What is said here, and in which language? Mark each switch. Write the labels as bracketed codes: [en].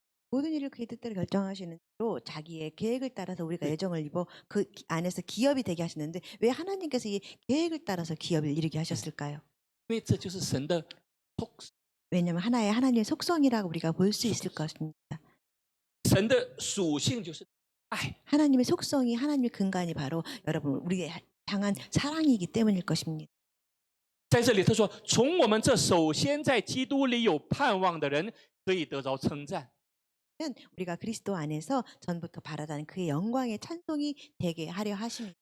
[ko] 모든 일을 그의 뜻대로 결정하시는 대로 자기의 계획을 따라서 우리가 예정을 입어 그 안에서 기업이 되게 하시는데 왜 하나님께서 이 계획을 따라서 기업을 이루게 하셨을까요? [zh] 因为这就是神的特色， [ko] 왜냐하면 하나님의 속성이라고 우리가 볼 수 있을 것입니다. [zh] 神的属性就是爱。 [ko] 하나님의 속성이 하나님의 근간이 바로 여러분 우리의 향한 사랑이기 때문일 것입니다. [zh] 在这里他说，从我们这首先在基督里有盼望的人可以得着称赞。 [ko] 우리가 그리스도 안에서 전부터 바라다는 그의 영광의 찬송이 되게 하려 하십니다.